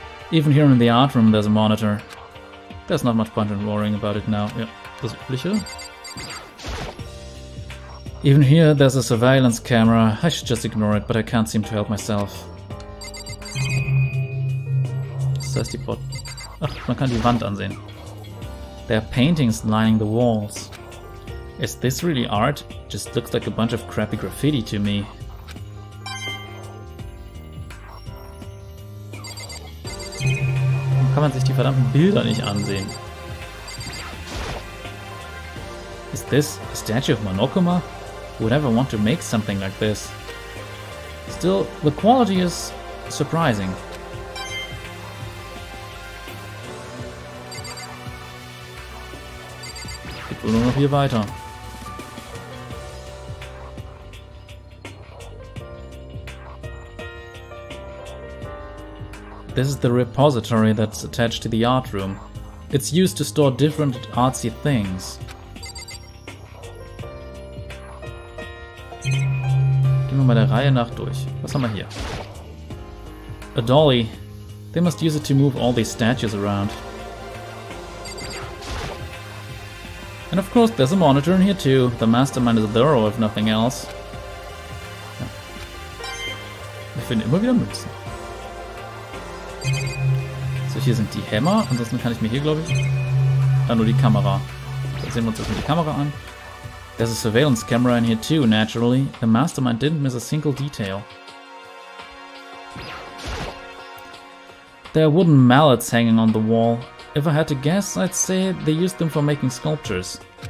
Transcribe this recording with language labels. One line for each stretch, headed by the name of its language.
English: Even here in the art room there's a monitor. There's not much point in worrying about it now.
German: Ja, das Übliche.
English: Even here there's a surveillance camera. I should just ignore it, but I can't seem to help myself.
German: Das heißt die Ach, man kann die Wand ansehen.
English: There are paintings lining the walls. Is this really art? Just looks like a bunch of crappy graffiti to me.
German: Warum kann man sich die verdammten Bilder nicht ansehen?
English: Is this a statue of Monokuma? Who would ever want to make something like this? Still, the quality is surprising.
German: Geht wohl nur noch hier weiter.
English: This is the repository that's attached to the art room. It's used to store different artsy things.
German: Gehen wir mal der Reihe nach durch. Was haben wir hier? A dolly.
English: They must use it to move all these statues around. And of course there's a monitor in here too. The mastermind is thorough if nothing else. Ja.
German: Wir finden immer wieder Münzen. hier sind die Hämmer. Ansonsten kann ich mir hier, glaube ich... nur die Kamera. Da sehen wir uns erstmal die Kamera an.
English: There's a surveillance camera in here too, naturally. The mastermind didn't miss a single detail. There are wooden mallets hanging on the wall. If I had to guess, I'd say they used them for making sculptures.